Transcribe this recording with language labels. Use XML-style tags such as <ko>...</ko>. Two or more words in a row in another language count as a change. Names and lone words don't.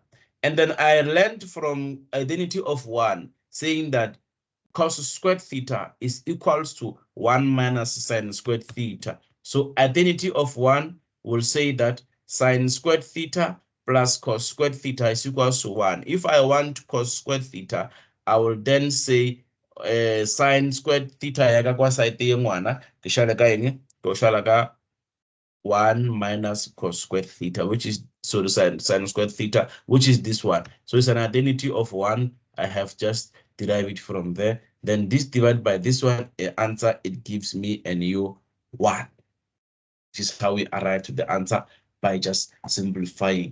<en>And then I learned from identity of 1 saying that cos squared theta is equals to 1 minus sine squared theta. So identity of 1 will say that sine squared theta plus cos squared theta is equals to 1. If I want cos squared theta, I will then say sine squared theta</en> <nso>yaga kwa side ye ngwana ke shala ka eng ke shala ka</nso> <en>1 minus cos squared theta, which is so the sine squared theta, which is this one. So it's an identity of 1. I have just derived it from there. Then this divided by this one, answer, it gives me a new 1. This is how we arrive to the answer by just simplifying.</en>